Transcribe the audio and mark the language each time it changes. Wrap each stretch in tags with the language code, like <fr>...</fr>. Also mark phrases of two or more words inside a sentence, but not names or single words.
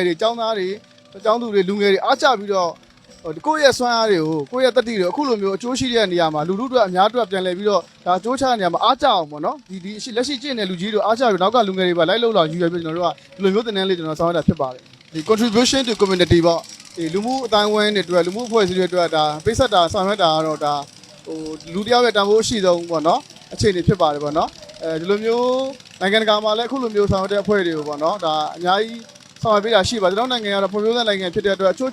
<my>တွေចောင်းသားတွေចောင်းသူတွေလူငယ်တွေအားကျပြီးတော့ကိုယ့်ရဲ့စွမ်းအားတွေကိုကိုယ့်ရဲ့တတိတွေကိုအခုလိုမျိုးအကျိုးရှိတဲ့နေရာမှာလူတို့အတွက်အများအတွက်ပြန်လည်ပြီးတော့ဒါအကျိုးချတဲ့နေရာမှာအားကျအောင်ပေါ့နော်ဒီလက်ရှိကျင့်တဲ့လူကြီးတို့အားကျပြီးနောက်ကလူငယ်တွေပါလိုက်လို့လာယူရပြီးကျွန်တော်တို့ကဒီလိုမျိုးတင်တန်းလေးကျွန်တော်ဆောင်ရတာဖြစ်ပါတယ်ဒီ</my> <en>contribution to community</en> <my>ပေါ့ဒီလူမှုအတိုင်းအဝန်းတွေ အတွက်လူမှုအဖွဲ့အစည်းတွေအတွက်ဒါပိတ်ဆက်တာဆောင်ရွက်တာကတော့ဒါလူတယောက်ရဲ့တန်ဖိုးရှိဆုံးပေါ့နော်အခြေအနေဖြစ်ပါတယ်ပေါ့နော်ဒီလိုမျိုးနိုင်ငံတကာမှာလည်းအခုလိုမျိုးဆောင်ရွက်တဲ့အဖွဲ့တွေကိုပေါ့နော်ဒါအများကြီးဆောင်ရွက်ပေးတာရှိပါကျွန်တော်နိုင်ငံကတော့ဖွံ့ဖြိုးတဲ့နိုင်ငံဖြစ်တဲ့အတွက်အချို့</my>